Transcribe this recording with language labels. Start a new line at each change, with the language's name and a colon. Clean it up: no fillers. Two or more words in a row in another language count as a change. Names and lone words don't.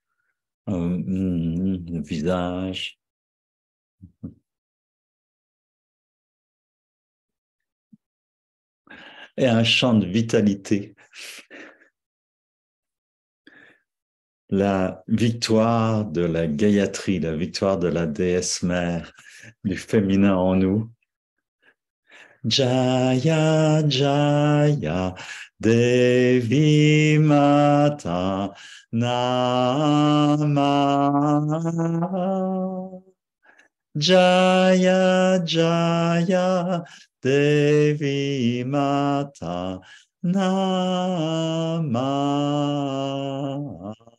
French: Le visage. Et un chant de vitalité. La victoire de la Gayatri, la victoire de la déesse mère, du féminin en nous.
Sanskrit: Jaya, Jaya, Devi Mata, Namah. Jaya Jaya Devi Mata Namah.